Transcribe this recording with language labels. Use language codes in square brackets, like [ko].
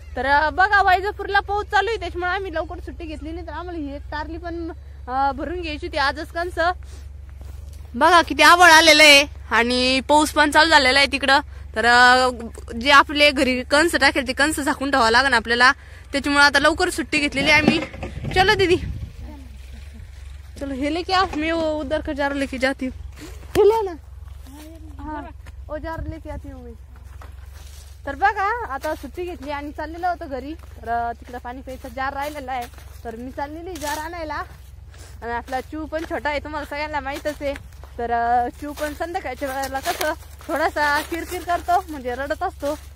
[mr] तर बघा वैजापूरला पाऊस चालू आहे त्याच्यामुळे आम्ही लवकर सुट्टी घेतली नाही. तर आम्हाला ही एक टारली पण भरून घ्यायची होती आजच कंस. बघा किती आबळ आलेलं आहे आणि पाऊस पण चालू झालेला आहे तिकडं. तर जे आपले घरी कंस टाकेल ते कंस झाकून ठेवावं लागेल आपल्याला. त्याच्यामुळे आता लवकर सुट्टी घेतलेली आम्ही. [hi] चलो दीदी चलो हे लेके आओ मैं वो उधर का जार लेके जाती हूँ. ले ना हाँ वो जार लेके आती हूँ मैं. [mr] तर बघा आता सुट्टी घेतली आणि चाललेलं होतं घरी. तर तिकडं पाणी प्यायचा जार राहिलेला आहे. तर मी चाललेली जार आणायला आणि आपला चिव पण छोटा आहे तुम्हाला सगळ्यांना माहीतच आहे. तर चिव पण संध्याकाळच्या वेळेला कसं थोडासा किरकिर करतो म्हणजे रडत असतो.